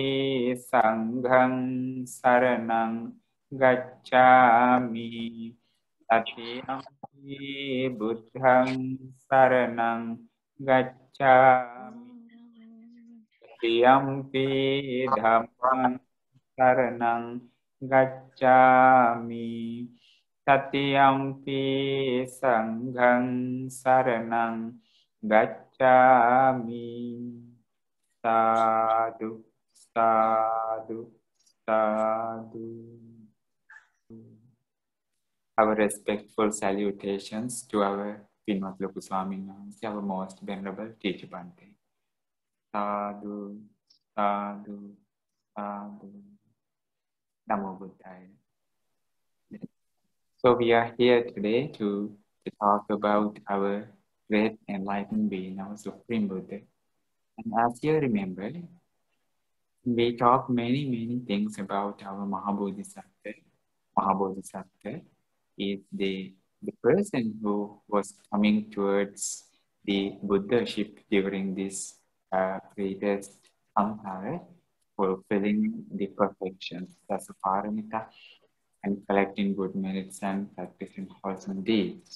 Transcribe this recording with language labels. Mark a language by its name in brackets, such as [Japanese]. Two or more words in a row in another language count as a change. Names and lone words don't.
[Pali] sanghang saranang gacchami, tatiyampi buddhang saranang gacchami, tatiyampi dhammang saranang gacchami, tatiyampi sanghang saranang gacchami. Sadhu, sadhu, sadhu. [English] Our respectful salutations to our Pinmat Loku Swami Namaste, our most venerable teacher Bhante. [Pali] Sadhu, sadhu, sadhu. Namo Buddhaya. [English] So we are here today to talk about our great enlightened being, our Supreme Buddha. And as you remember, we talk many things about our Mahabodhisattva. Mahabodhisattva is the person who was coming towards the Buddhaship during this greatest Samsara, fulfilling the perfections, that's a paramita, and collecting good merits and practicing wholesome deeds.